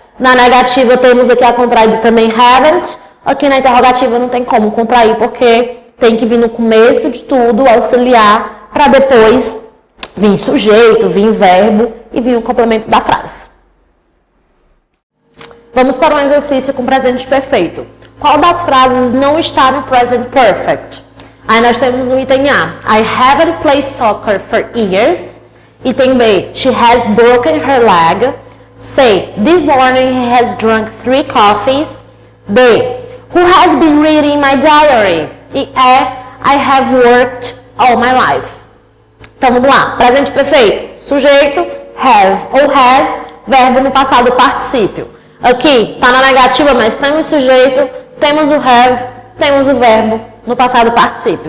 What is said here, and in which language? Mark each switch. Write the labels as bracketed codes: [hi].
[pt] Na negativa temos aqui a contraída também haven't. Aqui na interrogativa não tem como contrair, porque tem que vir no começo de tudo, auxiliar, para depois vir sujeito, vir verbo e vir o complemento da frase. Vamos para um exercício com presente perfeito. Qual das frases não está no present perfect? Aí nós temos o item A. [en] I haven't played soccer for years. Item B. She has broken her leg. C. This morning he has drunk 3 coffees. D. Who has been reading my diary? [pt] E E. [en] I have worked all my life. [pt] Então vamos lá. Presente perfeito. Sujeito, have ou has, verbo no passado particípio. Aqui está na negativa, mas temos sujeito, temos o have, temos o verbo no passado particípio.